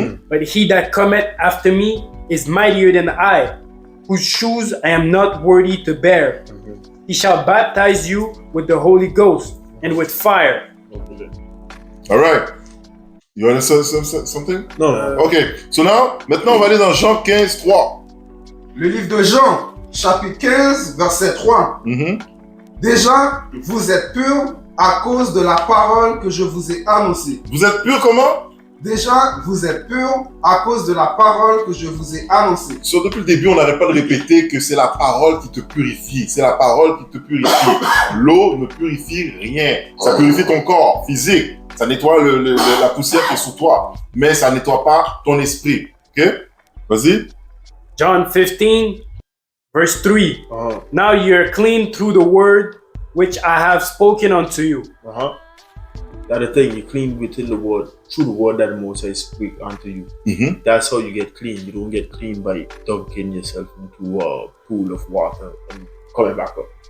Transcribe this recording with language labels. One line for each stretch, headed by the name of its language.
English: But he that cometh after me is mightier than I, whose shoes I am not worthy to bear. He shall baptize you with the Holy Ghost and with fire. All right. You want to say something?
French: Non.
English: OK. So now,
French: maintenant, on va aller dans Jean 15, 3. Le livre de Jean, chapitre 15, verset 3. Déjà, vous êtes purs à cause de la parole que je vous ai annoncée. Vous êtes purs comment? Déjà, vous êtes purs à cause de la parole que je vous ai annoncée. So, depuis le début, on n'arrête pas de répéter que c'est la parole qui te purifie. C'est la parole qui te purifie. L'eau ne purifie rien. Ça purifie ton corps physique. Ça nettoie la poussière qui est sous toi. Mais ça ne nettoie pas ton esprit. OK? Vas-y.
English: John 15, verse 3. Now you are clean through the word which I have spoken unto you. That's the thing, you clean within the word, through the word that the Most High speak unto you. That's how you get clean. You don't get clean by dunking yourself into a pool of water and coming back up.